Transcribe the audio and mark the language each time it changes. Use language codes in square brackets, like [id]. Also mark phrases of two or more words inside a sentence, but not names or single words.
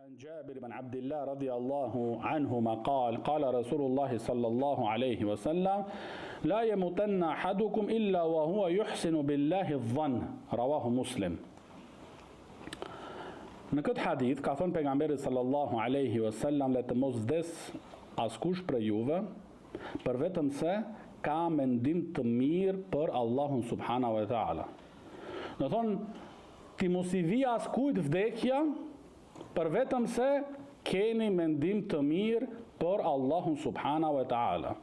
[ar] جابر بن عبد الله رضي الله عنهما قال رسول الله صلى الله عليه وسلم لا يموتن أحدكم إلا وهو يحسن بالله الظن رواه مسلم. [sq] Në këtë hadith ka thënë pejgamberi [ar] صلى الله عليه وسلم [sq] le të mos vdes askush prej juve për vetëm se ka mendim të mirë për Allahun [ar] سبحانه وتعالى. [sq] Do thonë ti mos i vi askujt vdekja për vetëm se keni mendim të mirë për Allahun [ar] سبحانه وتعالى.